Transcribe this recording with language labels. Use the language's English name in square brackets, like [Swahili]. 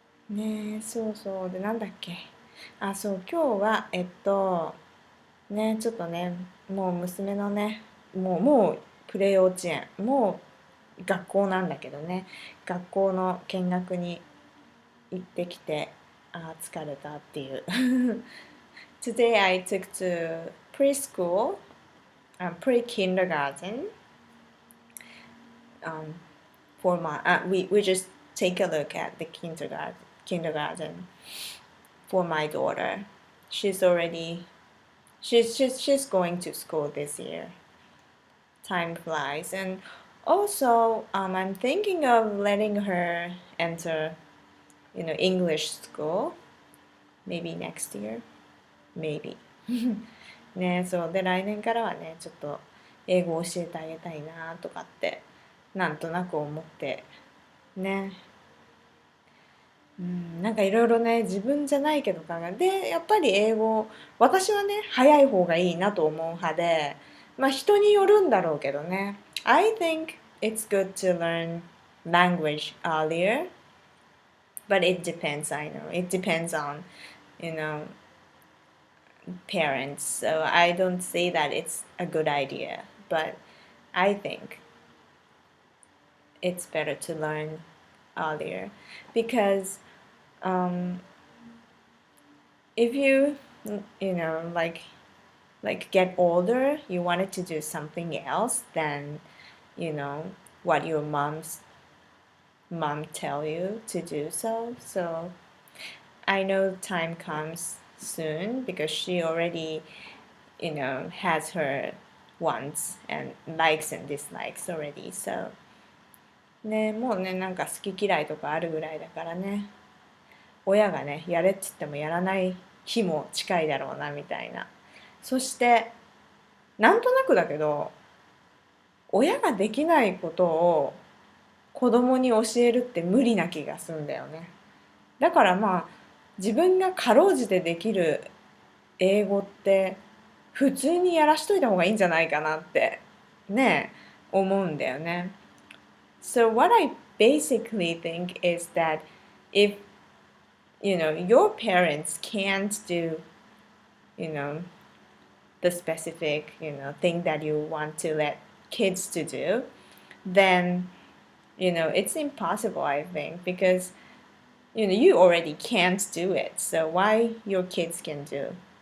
[Japanese] ねえ、そうそう。で、なんだっけ。あ、そう、今日はちょっとね、もう娘のね、もうプレ幼稚園、もう学校なんだけどね、学校の見学に行ってきて、疲れたっていう。 [English] Today I took to preschool, pre-kindergarten. For my we just take a look at the kindergarten for my daughter. She's already she's going to school this year. Time flies, and also I'm thinking of letting her enter, English school, maybe next year, maybe. [Japanese] ね、そうで来年からはねちょっと英語を教えてあげたいなとかってなんとなく思ってね、なんかいろいろね自分じゃないけど考えでやっぱり英語私はね早い方がいいなと思う派で、まあ人によるんだろうけどね。 [English] I think it's good to learn language earlier, but it depends. I know it depends on you know parents, so I don't say that it's a good idea, but I think it's better to learn earlier because if you like get older, you wanted to do something else than what your mom tell you to do so I know time comes soon because she already has her wants and likes and dislikes already. [Japanese] So ね、もうね、なんか好き嫌いとかあるぐらいだからね、親がね、やれって言ってもやらない日も近いだろうなみたいな。そして、なんとなくだけど、親ができないことを子供に教えるって無理な気がするんだよね。だからまあ、自分がかろうじてできる英語って普通にやらしといた方がいいんじゃないかなってね、思うんだよね。 [English] So what I basically think is that if your parents can't do you know the specific thing that you want to let kids to do, then it's impossible, I think, because you already can't do it, so why your kids can do.